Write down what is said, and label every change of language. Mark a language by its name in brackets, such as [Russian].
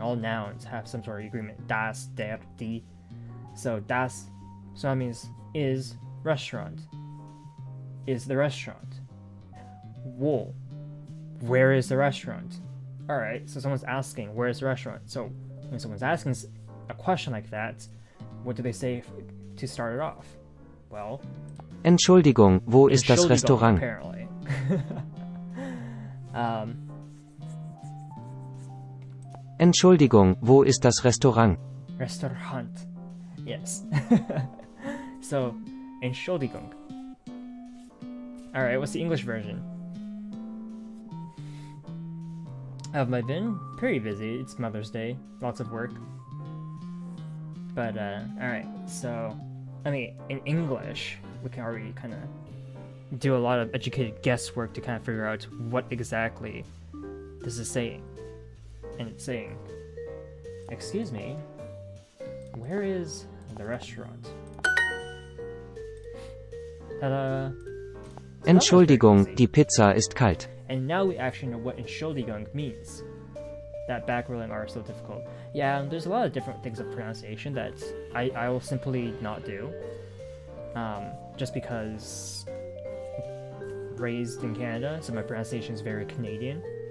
[English] All nouns have some sort of agreement. [German] Das, der, die. [English] So das, so that means is restaurant. Is the restaurant. Wo, where is the restaurant? Alright, so someone's asking, where is the restaurant? So when someone's asking a question like that, what do they say to start it off? Well, [German] Entschuldigung, wo ist das Restaurant? [English] Apparently. [German] Entschuldigung, wo ist das Restaurant? [English] Restaurant. Yes. So, Entschuldigung. Alright, what's the English version? Have I been? Pretty busy. It's Mother's Day. Lots of work. But, alright, so, I mean, in English, we can already kind of do a lot of educated guesswork to kind of figure out what exactly this is saying. And it's saying, excuse me, where is the restaurant? Ta-da! So [German] Entschuldigung, die Pizza ist kalt. [English] And now we actually know what Entschuldigung means. That backrolling R is so difficult. Yeah, there's a lot of different things of pronunciation that I will simply not do. Just because raised in Canada, so my pronunciation is very Canadian.